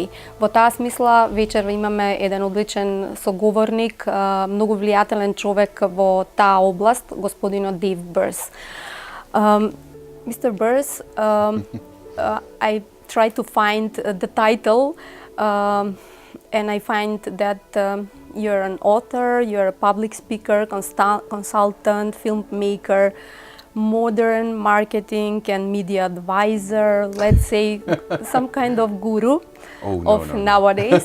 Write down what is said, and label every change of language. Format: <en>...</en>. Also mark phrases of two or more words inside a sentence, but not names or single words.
<mk>Во таа смисла вечер имаме еден одличен соговорник, многу влијателен човек во таа област, господинот Дејв Бирс.</mk> <en>Mr. Birss, I tried to find the title. And I find that you're an author, you're a public speaker, consultant, filmmaker, modern marketing and media advisor, let's say some kind of guru nowadays.</en>